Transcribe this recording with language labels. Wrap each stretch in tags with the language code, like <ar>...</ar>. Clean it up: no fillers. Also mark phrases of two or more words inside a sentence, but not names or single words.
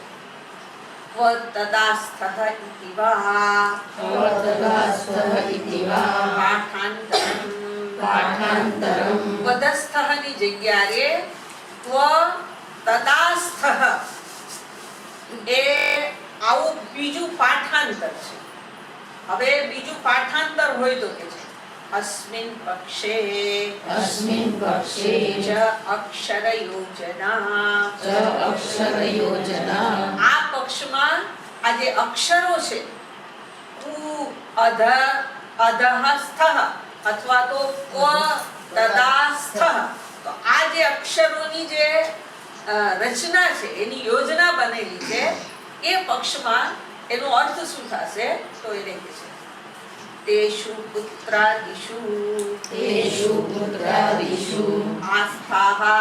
<sa>વતદાસ્થઃ ઇતિ વા પાઠાંતરમ.</sa> <gu>વધસ્થઃની જગ્યાએ તદાસ્થઃ એ આવું બીજું પાઠાંતર છે. હવે બીજું પાઠાંતર હોય તો કે છે</gu> <sa>अस्मिन् पक्षे च अक्षरयोजना.</sa> <gu>આ પક્ષમાં આ જે અક્ષરો છે ઉ અધ અધહસ્થ અથવા તો ક તદાસ્થ. તો આ જે અક્ષરોની જે રચના છે એની યોજના બનેલી છે એ પક્ષમાં એનો અર્થ શું થશે તો એને કહે છે</gu> <sa>તેષુ પુત્રાદિષુ આસ્થાઃ</sa>